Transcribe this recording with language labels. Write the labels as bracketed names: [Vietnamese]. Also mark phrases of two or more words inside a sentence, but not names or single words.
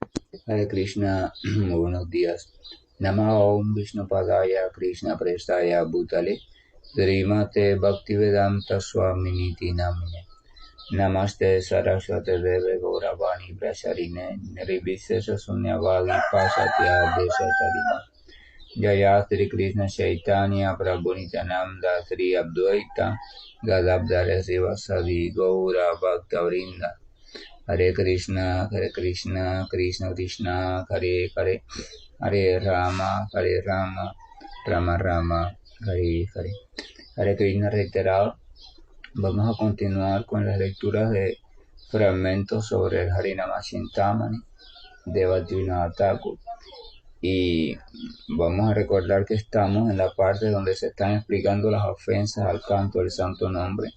[Spanish] Hare Krishna, muy buenos días. [Sanskrit] Namo Om Vishnu Padaya Krishna Prestaya Bhutale Srimate Bhaktivedanta Swaminiti Namine Namaste Saraswate Deve Gauravani Prasarine Nirvisesa Sunyavadi Pasatya Desatarine Jaya Sri Krishna Chaitanya Prabhu Nityananda Sri Advaita Gadadhara Sivasadi Gaura Bhaktavrinda Hare Krishna, Krishna Krishna, Hare Hare, Hare Rama, Rama Rama, Hare Hare. [Spanish] Hare Krishna reiterado. Vamos a continuar con las lecturas de fragmentos sobre el Harinama Chintamani de Bhaktivinoda Thakur. Y vamos a recordar que estamos en la parte donde se están explicando las ofensas al canto del santo nombre.